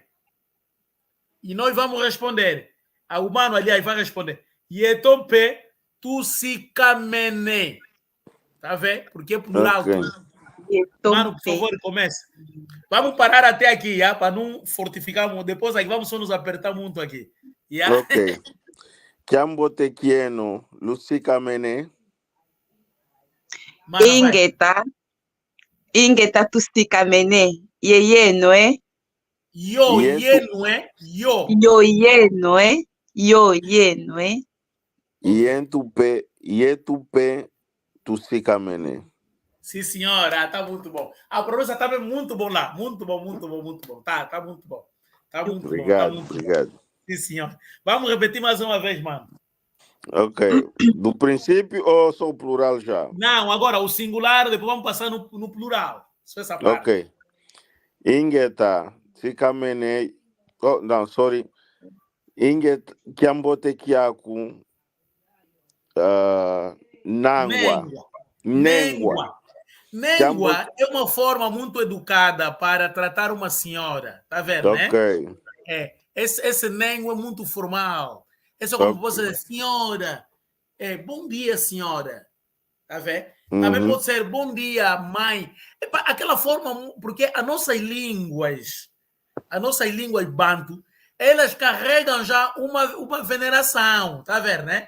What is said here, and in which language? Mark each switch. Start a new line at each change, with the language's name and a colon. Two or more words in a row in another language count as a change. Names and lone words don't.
Portuguese: E nós vamos responder. O mano ali vai responder,
Kongo: yetompe, tusikamene.
Portuguese: Tá vendo? Porque é plural. Okay. Mano, por favor, comece. Vamos parar até aqui, para não fortificarmos. Depois aqui vamos só nos apertar muito aqui. Ok.
Kongo: Kiambote Kieno, Lucica Mene. Ingeta Tusika Mene. Ye no é? Yo ye no é? Yo ye no é? Yo ye no é? Ye tupe Tusika Mene.
Portuguese: Sim, senhora, tá muito bom. A pronúncia tá muito bom lá. Muito bom, muito bom, muito bom. Tá muito bom. Tá muito obrigado, bom. Tá muito obrigado. Bom. Sim, senhora. Vamos repetir mais uma vez, mano. Ok. Do princípio ou só o plural já? Não, agora o singular, depois vamos passar no plural. Só essa parte.
Kongo: Ok. Ingeta, Sikamene.
Portuguese: Oh, não,
Kongo: sorry. Ingeta, Kiambote Kiaku. Nangua.
Portuguese: Nengua é uma forma muito educada para tratar uma senhora, tá vendo, né? Ok. Esse Nengua é muito formal. Esse é como você dizer, senhora, bom dia, senhora, tá vendo? Também pode ser bom dia, mãe. Aquela forma, porque as nossas línguas bantu, elas carregam já uma veneração, tá vendo, né?